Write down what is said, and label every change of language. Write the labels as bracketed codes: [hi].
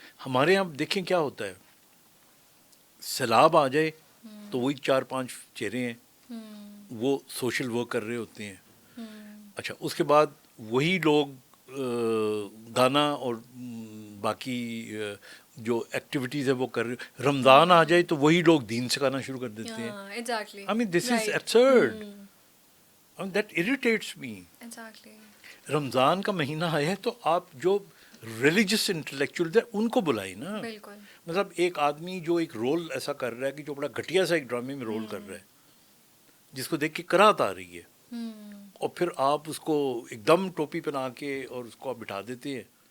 [ur] ہمارے یہاں دیکھیں کیا ہوتا ہے، سیلاب آ جائے تو وہی 4-5 چہرے ہیں، وہ سوشل ورک کر رہے ہوتے ہیں. اچھا اس کے بعد وہی لوگ گانا اور باقی جو ایکٹیویٹیز ہے وہ کر رہے. رمضان آ جائے تو وہی لوگ دین سکھانا شروع کر دیتے ہیں. [en] I mean this is absurd. I mean that irritates me. [ur] رمضان کا مہینہ آیا ہے تو آپ جو ریلیجس انٹلیکچوئل ہیں ان کو بلائیں نا. مطلب ایک آدمی جو ایک رول ایسا کر رہا ہے کہ جو بڑا گھٹیا سا ایک ڈرامے میں رول کر رہا ہے، جس کو دیکھ کے کراہت آ رہی ہے، اور پھر آپ اس کو ایک دم ٹوپی پہنا کے اور اس کو آپ بٹھا دیتے ہیں.